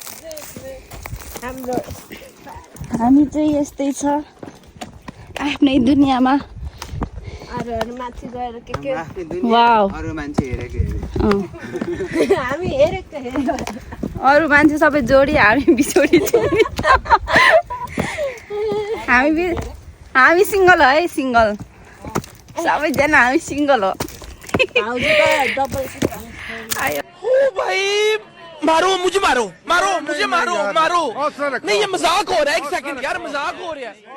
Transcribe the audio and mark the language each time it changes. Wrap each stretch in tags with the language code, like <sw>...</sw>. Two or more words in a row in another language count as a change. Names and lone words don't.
<ne>हामी चाहिँ यस्तै छ आफ्नै दुनियाँमा वाउ अरू मान्छे सबै जोडी हामी बिछोडी हामी सिङ्गल हो है सिङ्गल सबैजना हामी सिङ्गल हो</ne> <hi>मारो मुझे मारो मारो मुझे मारो मारो नहीं ये मजाक हो रहा है एक सेकंड यार मजाक हो रहा है</hi>